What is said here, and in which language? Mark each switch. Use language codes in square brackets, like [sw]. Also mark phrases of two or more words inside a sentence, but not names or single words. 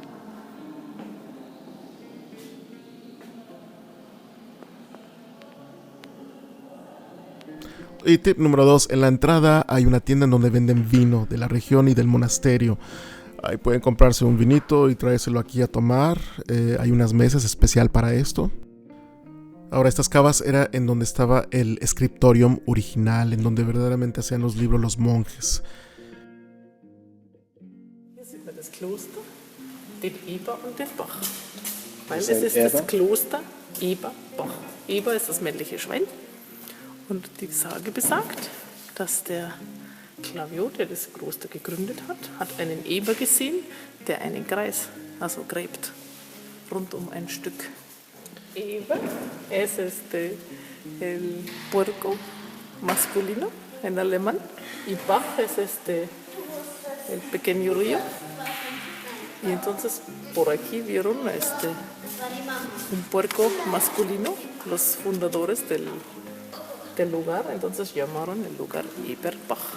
[es] Y tip número 2, en la entrada hay una tienda en donde venden vino de la región y del monasterio. Ahí pueden comprarse un vinito y traérselo aquí a tomar. Hay unas mesas especial para esto. Ahora, estas cavas era en donde estaba el scriptorium original, en donde verdaderamente hacían los libros los monjes. [de] Das Kloster, den Eber und den Bach. Weil es ist das Kloster Eber-Bach. Eber ist das männliche Schwein. Und die Sage besagt, dass der Clavijo, der das Kloster gegründet hat einen Eber gesehen, der einen Kreis, also gräbt, rund um ein Stück. [es] Eber es el puerco masculino en alemán y Bach es el pequeño río. Y entonces por aquí vieron un puerco masculino, los fundadores del lugar, entonces llamaron el lugar Eberbach.